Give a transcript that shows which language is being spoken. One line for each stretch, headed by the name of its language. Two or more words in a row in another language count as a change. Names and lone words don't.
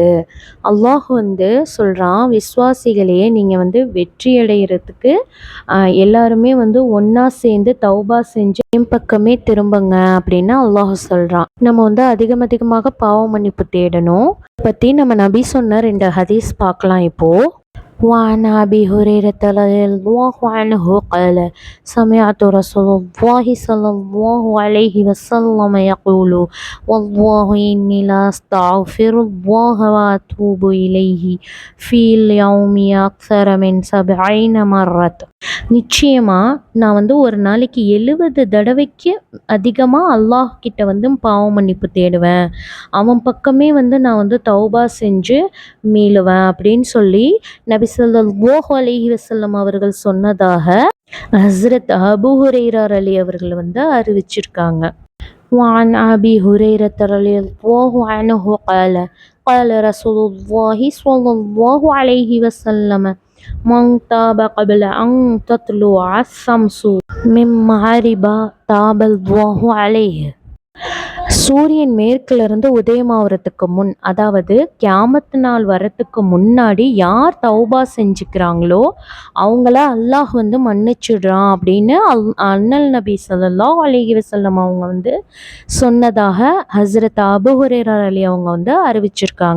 Tamil: அல்லாஹ் சொல்கிறான், விஸ்வாசிகளையே நீங்கள் வெற்றி அடைகிறதுக்கு எல்லாருமே ஒன்றா சேர்ந்து தௌபா செஞ்சு என் பக்கமே திரும்புங்க அப்படின்னு அல்லாஹ் சொல்கிறான். நம்ம அதிகமாக பாவ மன்னிப்பு தேடணும். பற்றி நம்ம நபி சொன்ன 2 ஹதீஸ் பார்க்கலாம் இப்போது.
Arabic: وعن أبي هريرة رضي الله عنه قال سمعت رسول الله صلى الله عليه وسلم يقول والله إني لا أستغفر الله وأتوب إليه في اليوم أكثر من 70 مرة.
Tamil: நிச்சயமாக நான் ஒரு நாளைக்கு 70 தடவைக்கு அதிகமாக அல்லாஹ் கிட்ட பாவ மன்னிப்பு தேடுவேன். அவன் பக்கமே நான் தௌபா செஞ்சு மீளுவேன் அப்படின்னு சொல்லி நபி
Arabic: صلى الله عليه وسلم
Tamil: அவர்கள் சொன்னதாக ஹஸ்ரத் அபூ ஹுரைரா ரலி அவர்கள் அறிவிச்சிருக்காங்க.
Arabic: وعن أبي هريرة رضي الله عنه قال قال رسول الله صلى الله عليه وسلم من تاب قبل أن تطلع الشمس من مغربها تاب الله عليه.
Tamil: சூரியன் மேற்கிலிருந்து உதயமாகறதுக்கு முன், அதாவது கியாமத்து நாள் வரத்துக்கு முன்னாடி யார் தௌபா செஞ்சுக்கிறாங்களோ அவங்கள அல்லாஹ் மன்னிச்சிடுறான் அப்படின்னு அண்ணல் நபி
Arabic: صلى الله عليه وسلم
Tamil: அவங்க சொன்னதாக ஹஸ்ரத் அபூ ஹுரைரா ரலி அவங்க அறிவிச்சிருக்காங்க.